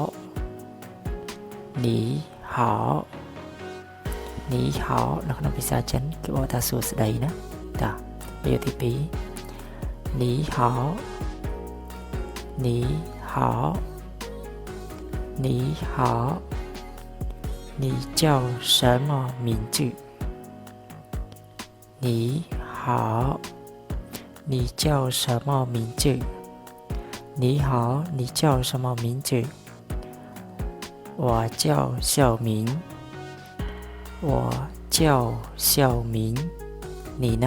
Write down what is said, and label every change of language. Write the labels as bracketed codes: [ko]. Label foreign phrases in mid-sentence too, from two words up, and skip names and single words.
[zh] 你好你好 [km] នៅក្នុងភាសាចិនគេบอกថាសួស្តីណាតាពាក្យទី2 [zh] 你好你好你好你叫什么名字你好你叫什么名字你好你叫什么名字我叫小明我叫小明你呢